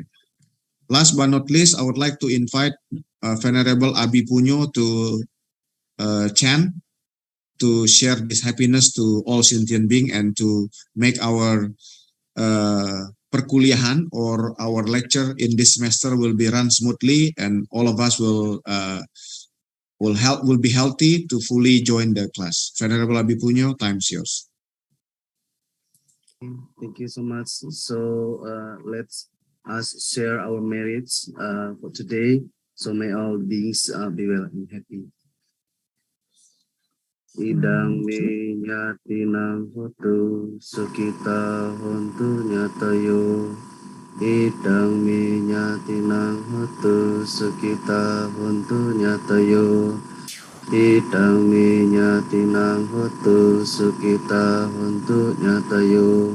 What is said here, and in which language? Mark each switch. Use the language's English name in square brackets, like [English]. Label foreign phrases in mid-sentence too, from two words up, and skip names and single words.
[English] Last but not least, I would like to invite Venerable Abi Punyo to Shan to share this happiness to all sentient beings and to make our perkuliahan or our lecture in this semester will be run smoothly and all of us will be healthy to fully join the class. Venerable Abi Punyo, time's yours. Thank you so much. So let's us share our merits for today. So may all beings be well and happy. [Pali] Idang me nyatinang hotu sukita hontu nyatayo. Idang me nyatinang hotu sukita hontu nyatayo. Idang me nyatinang hotu sukita hontu nyatayo.